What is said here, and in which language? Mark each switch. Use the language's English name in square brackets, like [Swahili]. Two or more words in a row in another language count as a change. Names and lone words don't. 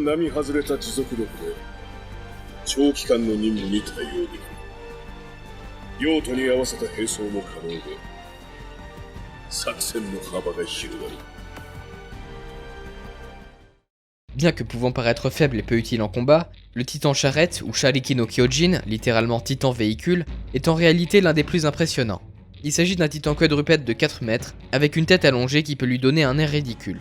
[Japanese] 並外れた持続力で長期間の任務に対応できる。用途に合わせた並走も可能で作戦の幅が広がる。 [French] Bien que pouvant paraître faible et peu utile en combat, le titan charrette, ou Shariki no Kyojin, littéralement titan véhicule, est en réalité l'un des plus impressionnants. Il s'agit d'un titan quadrupède de 4 mètres, avec une tête allongée qui peut lui donner un air ridicule.